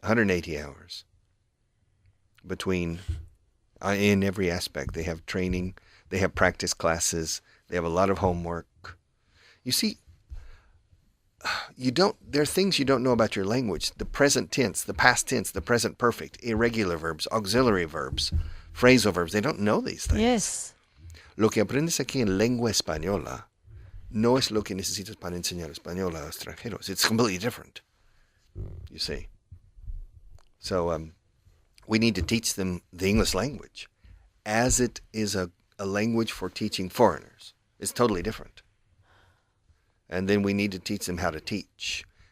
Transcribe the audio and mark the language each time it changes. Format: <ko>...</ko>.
<en>180 hours between, in every aspect. They have training. They have practice classes. They have a lot of homework. You see, there are things you don't know about your language. The present tense, the past tense, the present perfect, irregular verbs, auxiliary verbs, phrasal verbs. They don't know these things. Yes.</en> <es>Lo que aprendes aquí en lengua española no es lo que necesitas para enseñar español a extranjeros.</es> <en>It's completely different, you see. So we need to teach them the English language as it is a language for teaching foreigners. It's totally different. And then we need to teach them how to teach.</en>